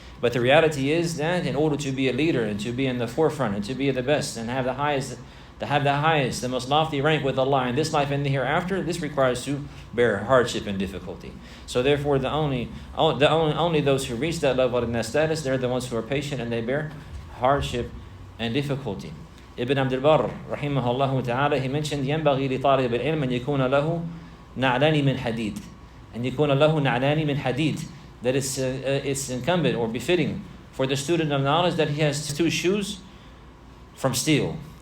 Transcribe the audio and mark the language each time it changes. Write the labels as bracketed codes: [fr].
[en] But the reality is that in order to be a leader and to be in the forefront and to be the best and have the highest, the most lofty rank with Allah in this life and the hereafter, this requires to bear hardship and difficulty. So therefore, only those who reach that level in that status, they're the ones who are patient and they bear hardship and difficulty. [ar] Ibn Abdul Barr, rahimahullah ta'ala, [en] he mentioned, [ar] ينبغي لطالب العلم أن يكون له نعلان من حديد. أن يكون له نعلان من حديد. [en] That it's incumbent or befitting for the student of knowledge that he has two shoes from steel.